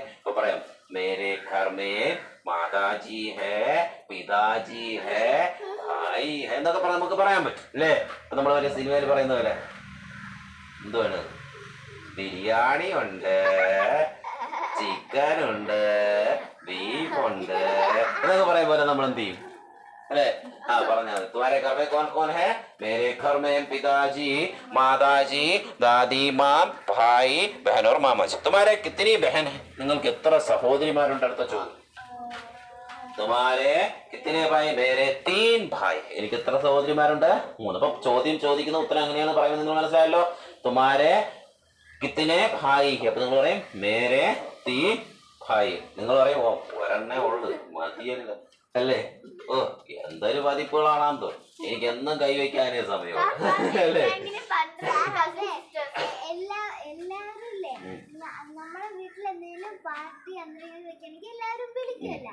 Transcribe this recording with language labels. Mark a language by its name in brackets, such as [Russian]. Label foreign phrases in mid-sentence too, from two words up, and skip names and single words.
[Malayalam] ഇപ്പൊ പറയാം, [Hindi] मेरे घर में माताजी है, पिताजी है, भाई है [Malayalam] എന്നൊക്കെ പറഞ്ഞ് നമുക്ക് പറയാൻ പറ്റും അല്ലേ? നമ്മൾ വലിയ സിനിമയിൽ പറയുന്ന പോലെ എന്തുവാണ്, ബിരിയാണി ഉണ്ട്, ചിക്കൻ ഉണ്ട്, ബീഫ് ഉണ്ട് എന്നൊക്കെ പറയും പോലെ നമ്മൾ എന്ത് ചെയ്യും [Hindi] अरे हाँ [Malayalam] പറഞ്ഞാൽ [Hindi] तुम्हारे घर में कौन कौन है? मेरे घर में पिताजी, माताजी, दादी माँ, भाई, बहन और मामा जी. तुम्हारे कितनी बहन है? [Malayalam] നിങ്ങൾക്ക് എത്ര സഹോദരിമാരുണ്ട്? അടുത്ത ചോദ്യം. [Hindi] तुम्हारे कितने भाई? मेरे 3 भाई. [Malayalam] എനിക്ക് എത്ര സഹോദരിമാരുണ്ട്? 3. അപ്പൊ ചോദ്യം ചോദിക്കുന്ന ഉത്തരം എങ്ങനെയാണ് പറയുന്നത് നിങ്ങൾ മനസ്സിലായല്ലോ. [Hindi] तुम्हारे कितने भाई है? [Malayalam] അപ്പൊ നിങ്ങൾ പറയും [Hindi] मेरे 3 भाई. [Malayalam] നിങ്ങൾ പറയും ഓ ഒരെണ്ണേ ഉള്ളു മതിയല്ലോ അല്ലേ? ഓ എന്തൊരു പതിപ്പുകളാണെന്ന് തോന്നും. എനിക്ക് എന്നും കൈവയ്ക്കാനേ സമയം അല്ലേ? നമ്മുടെ വീട്ടിൽ എന്തെങ്കിലും പാർട്ടി എന്തെങ്കിലും വെക്കണമെങ്കിൽ എല്ലാവരും വിളിക്കുമല്ലോ.